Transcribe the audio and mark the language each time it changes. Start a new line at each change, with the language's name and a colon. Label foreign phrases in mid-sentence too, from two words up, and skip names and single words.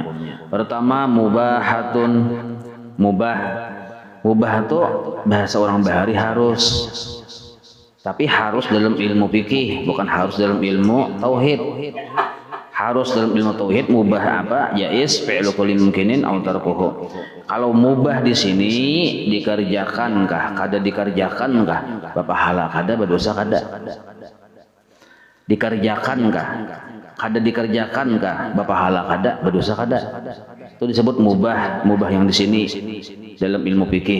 Indonesian: Pertama, mubahatun. Mubah itu bahasa orang bahari harus. Tapi harus dalam ilmu fikih, bukan harus dalam ilmu tauhid. Harus dalam ilmu tauhid mubah apa?
Arabic: جائز فعل كل ممكن أو تركه.
Banjar: Kalau mubah di sini dikerjakankah? Kada dikerjakankah? Bapahala kada berdosa kada? Dikerjakankah? Kada dikerjakankah? Bapahala kada berdosa kada?
Indonesian: Itu disebut mubah yang di sini dalam ilmu fikih.